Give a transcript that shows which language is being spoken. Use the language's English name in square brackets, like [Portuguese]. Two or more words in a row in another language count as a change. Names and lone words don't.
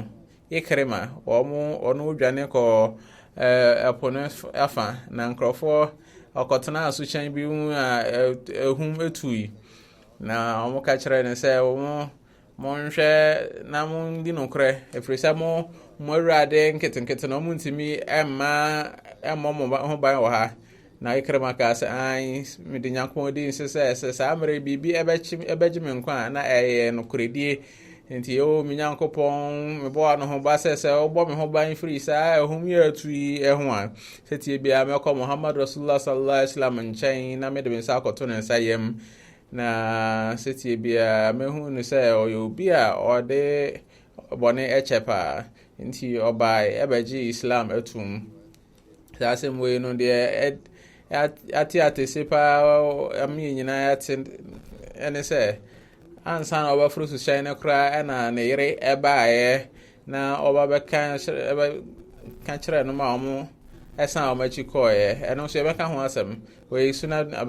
[Akan] Ikrima ɔno dwane kɔ ɛpono afa na nkurɔfoɔ ɔkɔtena asokyɛn bi mu a ehum etui na ɔmo ka kyerɛ ne sɛ monhwɛ na mondi nokorɛ ɛfiri sɛ mo awurade nketenkete na ɔmo ntumi ɛmmɔ mo ho ban wɔ ha. Na Ikrima ka sɛ mede Nyankopɔn di nse sɛ saa mmerɛ biribi ɛbɛgye me nkwa a na ɛyɛ nokoredie nti me Nyankopɔn mebɔ no ho ba sɛ wobɔ me ho ban firi saa ɛhom yɛ atui ɛho a sɛtie bia mɛkɔ Muhammad [Arabic] رسول الله صلى الله عليه وسلم [Akan] nkyɛn na mede me nsa akɔto ne nsa yam na sɛtie bia mehu no sɛ ɔyɛ obi a ɔde bɔne ɛkyɛ paa nti ɔbae ɛbɛgye Islam atum. Saa asɛm wei no deɛ ate se paa ami nyinaa ate ɛne sɛ ansa na ɔbɛforo suhyɛn no koraa ɛna ne yere ɛbaeɛ na ɔbɛka kyerɛ no ma ɔmo ɛsan ɔmo akyi kɔɔeɛ ɛno nso yɛbɛka ho asɛm wei suna